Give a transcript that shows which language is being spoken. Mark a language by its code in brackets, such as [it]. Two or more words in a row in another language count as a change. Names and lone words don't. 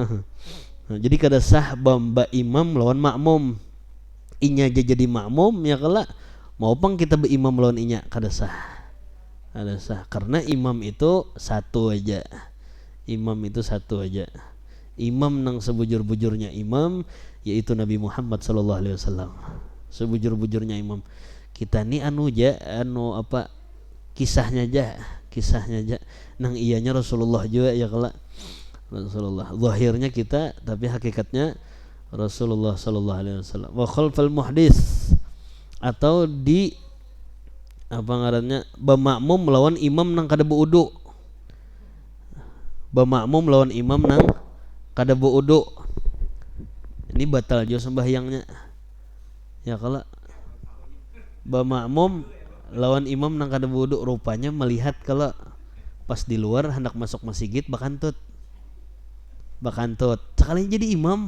[bjn] Nah, jadi kada sah bamba imam lawan makmum. Inya aja jadi makmum ya kalau mau pang kita berimam lawan inya kada sah. Ada sah karena imam itu satu aja. Imam itu satu aja. Imam nang sebujur-bujurnya imam yaitu Nabi Muhammad [ar] sallallahu alaihi wasallam. [bjn] Sebujur-bujurnya imam. Kita ni anu apa kisahnya aja nang iyanya Rasulullah juga ya kalau Rasulullah. Zahirnya kita tapi hakikatnya Rasulullah [ar] sallallahu alaihi wasallam. Wa khalfal muhdits, [bjn] atau di apa ngarannya bermakmum lawan imam nang kada beuduk. Bermakmum lawan imam nang kada beuduk, ini batal jo sembahyangnya ya kalau bermakmum lawan imam nang kada beuduk, rupanya melihat kalau pas di luar hendak masuk masjid bakantut sekali jadi imam.